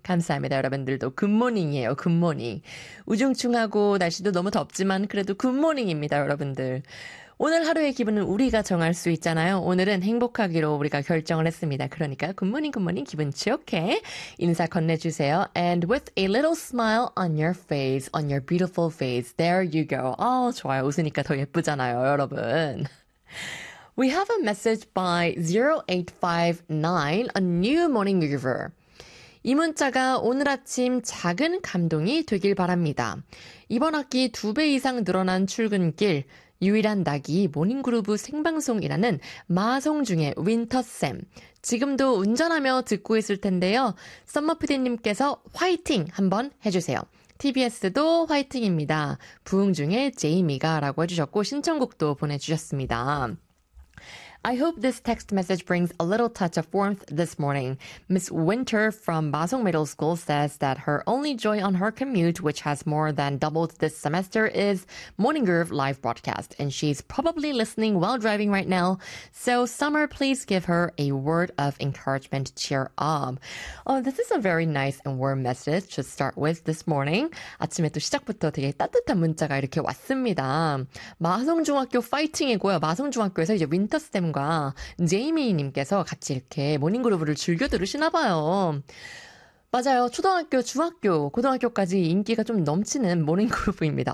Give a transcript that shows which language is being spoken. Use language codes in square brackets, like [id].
[ko] 감사합니다, 여러분들도. Good morning이에요, good morning. 우중충하고 날씨도 너무 덥지만 그래도 good morning입니다, 여러분들. 오늘 하루의 기분은 우리가 정할 수 있잖아요. 오늘은 행복하기로 우리가 결정을 했습니다. 그러니까 굿모닝 굿모닝 기분 좋게 인사 건네주세요. [en] And with a little smile on your face, on your beautiful face, there you go. [ko] 아, 좋아요. 웃으니까 더 예쁘잖아요, 여러분. [en] We have a message by 0859, a new morning groover. [ko] 이 문자가 오늘 아침 작은 감동이 되길 바랍니다. 이번 학기 두 배 이상 늘어난 출근길, 유일한 낙이 모닝그루브 생방송이라는 마송중의 윈터쌤. 지금도 운전하며 듣고 있을 텐데요. 썸머피디님께서 화이팅 한번 해주세요. TBS도 화이팅입니다. 부흥 중에 제이미가 라고 해주셨고 신청곡도 보내주셨습니다. [en] I hope this text message brings a little touch of warmth this morning. Miss Winter from Masong Middle School says that her only joy on her commute, which has more than doubled this semester, is Morning Groove live broadcast. And she's probably listening while driving right now. So, Summer, please give her a word of encouragement. Cheer up. Oh, this is a very nice and warm message to start with this morning. [ko] 아침에 또 시작부터 되게 따뜻한 문자가 이렇게 왔습니다. 마송 중학교 파이팅이고요. 마송 중학교에서 이제 윈터쌤 과 제이미님께서 같이 이렇게 모닝그루브를 즐겨 들으시나 봐요. 맞아요. 초등학교, 중학교, 고등학교까지 인기가 좀 넘치는 모닝그루브입니다.